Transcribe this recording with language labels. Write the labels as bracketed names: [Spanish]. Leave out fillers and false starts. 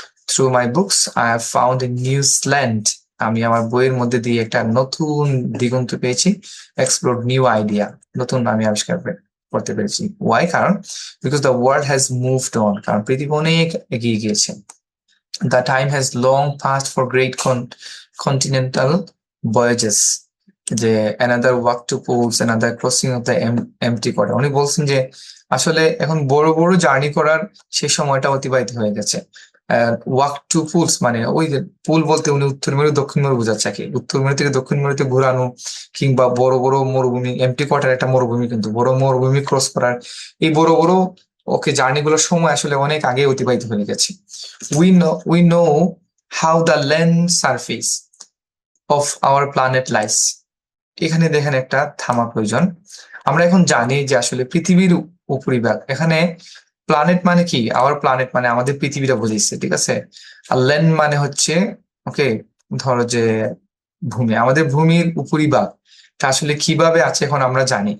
[English] through my books I have found a new island, [Bangla] আমি আমার বইয়ের মধ্যে দিয়ে একটা নতুন দিগন্ত পেয়েছি। [English] explore new idea, [Bangla] নতুন আমি আবিষ্কার করতে পেরেছি। ওয়াই? কারণ [English] because the world has moved on, [Bangla] কারণ পৃথিবী অনেক এগিয়ে গিয়েছে। [English] The time has long passed for great continental voyages. যে another walk to poles, another crossing of the empty quarter. [Bangla] উনি বলছেন যে আসলে এখন বড় বড় জার্নি করার সেই সময়টা অতিবাহিত হয়ে গেছে। ওয়াক টু পুলস মানে ওই যে পুল বলতে উনি উত্তর মেরু দক্ষিণ মেরু বোঝাচ্ছে কি, উত্তর মেরু থেকে দক্ষিণ মেরুতে ঘোরানো, কিংবা বড় বড় মরুভূমি, এমটি কোয়ার্টার একটা মরুভূমি, কিন্তু বড় মরুভূমি ক্রস করার এই বড় বড় জার্নি গুলোর সময় আসলে অনেক আগে অতিবাহিত হয়ে গেছে। [English] we know how the land surface of our planet lies. [Bangla] এখানে দেখেন একটা থামা প্রয়োজন। আমরা এখন জানি যে আসলে পৃথিবীর উপরিভাগ, এখানে প্ল্যানেট মানে কি, আওয়ার প্ল্যানেট মানে আমাদের পৃথিবীটা বুঝিয়েছে, ঠিক আছে। আর ল্যান্ড মানে হচ্ছে ওকে ধরো যে ভূমি, আমাদের ভূমির উপরিভাগ তা আসলে কিভাবে আছে এখন আমরা জানি।